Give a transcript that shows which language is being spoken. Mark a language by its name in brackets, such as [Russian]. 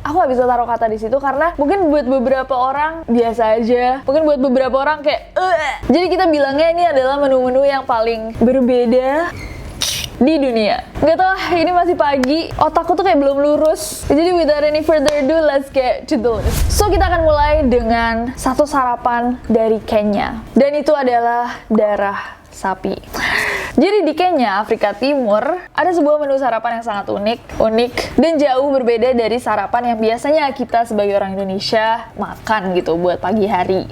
[Indonesian] Aku gak bisa taruh kata di situ karena mungkin buat beberapa orang biasa aja, mungkin buat beberapa orang kayak Jadi kita bilangnya ini adalah menu-menu yang paling berbeda di dunia. Gak tau, ini masih pagi, otakku tuh kayak belum lurus. [English] Jadi without any further ado, let's get to the list. [Indonesian] So kita akan mulai dengan satu sarapan dari Kenya, dan itu adalah darah sapi. Jadi di Kenya, Afrika Timur, ada sebuah menu sarapan yang sangat unik dan jauh berbeda dari sarapan yang biasanya kita sebagai orang Indonesia makan gitu buat pagi hari.